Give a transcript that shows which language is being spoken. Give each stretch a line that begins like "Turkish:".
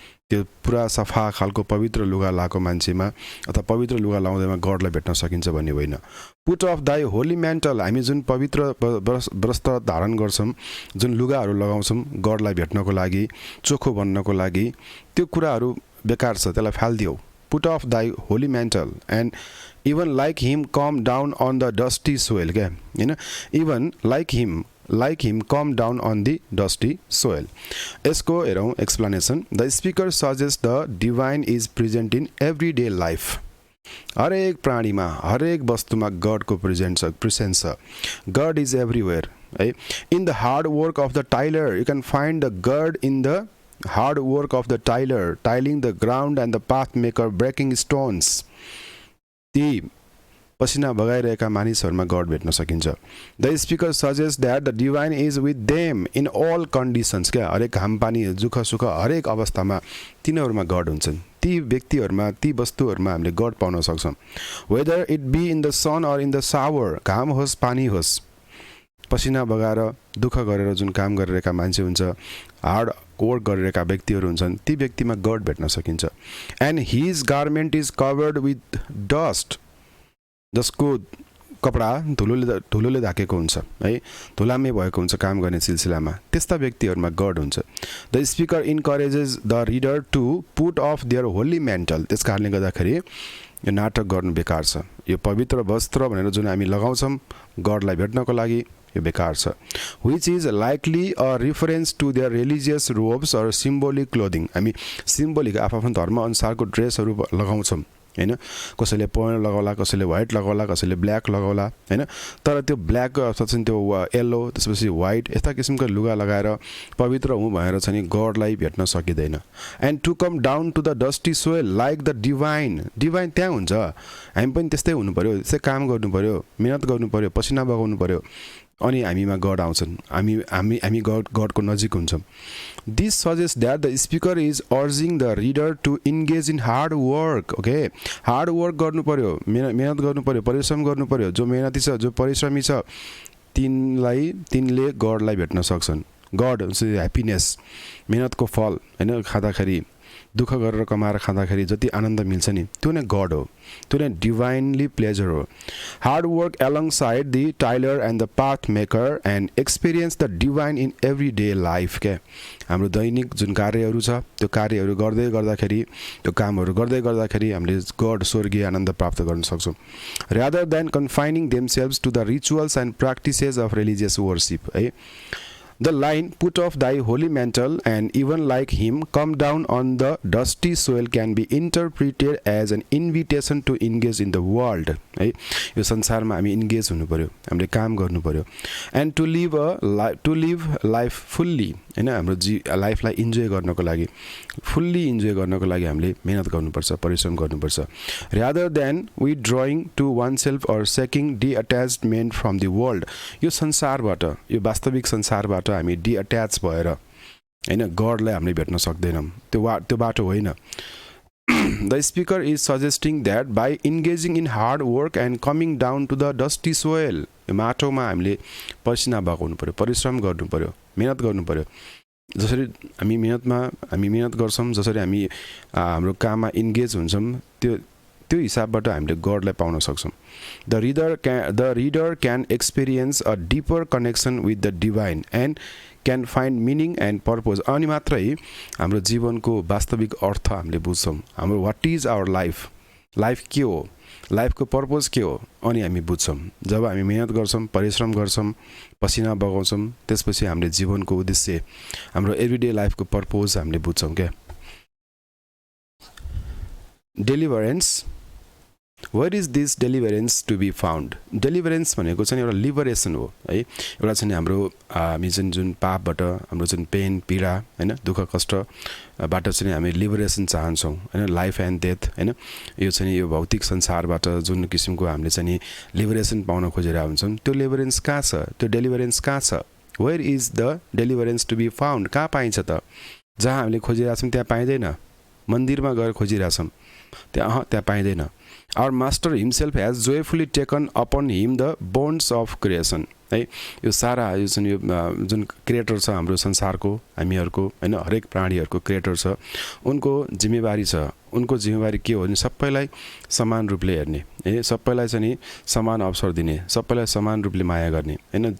Nepali: त्यो पुरा सफा खालको पवित्र लुगा लाएको मान्छेमा अथवा पवित्र लुगा लाउँदैमा गडलाई भेट्न सकिन्छ भन्ने होइन।
English: put off thy holy mantle,
Nepali: हामी जुन पवित्र वस्त्र धारण गर्छौँ, जुन लुगाहरू लगाउँछौँ गडलाई भेट्नको लागि, चोखो बन्नको लागि, त्यो कुराहरू बेकार छ, त्यसलाई फालिदिऊ।
English: Put off thy holy mantle and even like him come down on the dusty soil.
Nepali: क्या होइन,
English: Even like him come down on the dusty soil.
Nepali: यसको हेरौँ explanation.
English: The speaker suggest the divine is present in every day life.
Nepali: हरेक प्राणीमा हरेक वस्तुमा गडको presence छ।
English: God is everywhere है। In the hard work of the tiler you can find the god in the hard work of the tiler, tiling the ground and the path maker, breaking stones.
Nepali: ती पसिना बगाइरहेका मानिसहरूमा God भेट्न सकिन्छ.
English: The speaker suggest that the divine is with them in all conditions.
Nepali: क्या हरेक घामपानी दुःख सुख हरेक अवस्थामा तिनीहरूमा गड हुन्छन्. ती व्यक्तिहरूमा ती वस्तुहरूमा हामीले गड पाउन सक्छौँ.
English: whether it be in the sun or in the shower,
Nepali: घाम होस् पानी होस्, पसिना बगाएर दुःख गरेर जुन काम गरिरहेका मान्छे हुन्छ, हार्ड वर्क गरिरहेका व्यक्तिहरू हुन्छन्, ती व्यक्तिमा गड भेट्न सकिन्छ.
English: and his garment is covered with dust,
Nepali: जसको कपडा धुलोले ढाकेको हुन्छ है, धुलामै भएको हुन्छ काम गर्ने सिलसिलामा, त्यस्ता व्यक्तिहरूमा गड हुन्छ.
English: The speaker encourages the reader to put off their holy mantle.
Nepali: त्यस कारणले गर्दाखेरि यो नाटक गर्नु बेकार छ. यो पवित्र वस्त्र भनेर जुन हामी लगाउँछौँ गडलाई भेट्नको लागि, यो बेकार छ.
English: Which is likely a reference to their religious robes or symbolic clothing.
Nepali: हामी सिम्बोलिक आफ्नो धर्म अनुसारको ड्रेसहरू लगाउँछौँ हैन. कसैले पहेँलो लगाउला, कसैले व्हाइट लगाउला, कसैले ब्ल्याक लगाउला हैन. तर त्यो ब्ल्याक अथवा त्यो येल्लो त्यसपछि व्हाइट यस्ता किसिमका लुगा लगाएर पवित्र हुँ भनेर चाहिँ गडलाई भेट्न सकिँदैन.
English: And to come down to the dusty soil like the divine.
Nepali: Divine त्यहाँ हुन्छ, हामी पनि त्यस्तै हुनु पर्यो, त्यस्तै काम गर्नु पर्यो, मेहनत गर्नु पर्यो, पसिना बगाउनु पर्यो, अनि हामीमा गड आउँछन्, हामी गडको नजिक हुन्छौँ.
English: This suggest that the speaker is urging the reader to engage in hard work.
Nepali: Okay, hard work गर्नु पर्यो, मेहनत गर्नु पर्यो, परिश्रम गर्नु पर्यो. जो मेहनती छ, जो परिश्रमी छ, तिनले गडलाई भेट्न सक्छन्. गड ह्याप्पिनेस, मेहनतको फल हैन. खाँदाखेरि दुःख गरेर कमाएर खाँदाखेरि जति आनन्द मिल्छ नि, त्यो नै गड हो, त्यो नै डिभाइनली प्लेजर हो.
English: Hard work alongside the tiler and the path maker and experience the divine in every day life.
Nepali: क्या हाम्रो दैनिक जुन कार्यहरू छ, त्यो कार्यहरू गर्दै गर्दाखेरि, त्यो कामहरू गर्दै गर्दाखेरि हामीले गड स्वर्गीय आनन्द प्राप्त गर्न सक्छौँ.
English: Rather than confining themselves to the rituals and practices of religious worship है. The line, put off thy holy mantle and even like him come down on the dusty soil, can be interpreted as an invitation to engage in the world.
Nepali: है, यो संसारमा हामी engage हुनु पर्यो, हामीले काम गर्नु पर्यो.
English: And to live life fully हैन.
Nepali: हाम्रो लाइफलाई इन्जोय गर्नको लागि, फुल्ली इन्जोय गर्नको लागि हामीले मेहनत गर्नुपर्छ, परिश्रम गर्नुपर्छ.
English: Rather than withdrawing to oneself or seeking detachment from the world.
Nepali: यो संसारबाट, यो वास्तविक संसारबाट हामी डिअट्याच भएर हैन गडलाई हामीले भेट्न सक्दैनौँ. त्यो बाटो होइन.
English: The speaker is suggesting that by engaging in hard work and coming down to the dusty soil,
Nepali: माटोमा हामीले पसिना बगाउनु पर्यो, परिश्रम गर्नु पर्यो,
English: मेहनत गर्नु पर्यो.
Nepali: जसरी हामी मेहनत गर्छौँ, जसरी हामी हाम्रो काममा इन्गेज हुन्छौँ, त्यो हिसाबबाट हामीले गडलाई पाउन सक्छौँ.
English: The reader can experience a deeper connection with the divine and can find meaning and purpose.
Nepali: अनि मात्रै हाम्रो जीवनको वास्तविक अर्थ हामीले बुझ्छौँ. हाम्रो
English: what is our life
Nepali: के हो, लाइफको पर्पज के हो, अनि हामी बुझ्छौँ. जब हामी मेहनत गर्छौँ, परिश्रम गर्छौँ, पसिना बगाउँछौँ, त्यसपछि हामीले जीवनको उद्देश्य, हाम्रो एभ्रिडे लाइफको पर्पज हामीले बुझ्छौँ.
English: क्या deliverance, where is this deliverance to be found.
Nepali: डेलिभरेन्स भनेको चाहिँ एउटा लिबरेसन हो है. एउटा चाहिँ हामी जुन पापबाट, हाम्रो जुन पेन पीडा हैन, दुःख कष्टबाट चाहिँ हामी लिबरेसन चाहन्छौँ हैन. लाइफ एन्ड डेथ हैन, यो चाहिँ यो भौतिक संसारबाट जुन किसिमको हामीले चाहिँ लिबरेसन पाउन खोजिरहेका हुन्छौँ, त्यो लिबरेन्स कहाँ छ, त्यो डेलिभरेन्स कहाँ छ.
English: Where is the deliverance to be found.
Nepali: कहाँ पाइन्छ त? जहाँ हामीले खोजिरहेछौँ त्यहाँ पाइँदैन. मन्दिरमा गएर खोजिरहेछौँ त्यहाँ पाइँदैन.
English: Our master himself has joyfully taken upon him the bonds of creation.
Nepali: है, यो सारा यो जुन क्रिएटर छ हाम्रो संसारको, हामीहरूको हैन, हरेक प्राणीहरूको क्रिएटर छ, उनको जिम्मेवारी छ. उनको जिम्मेवारी के हो भने सबैलाई समान रूपले हेर्ने, सबैलाई चाहिँ समान अवसर दिने, सबैलाई समान रूपले माया गर्ने हैन.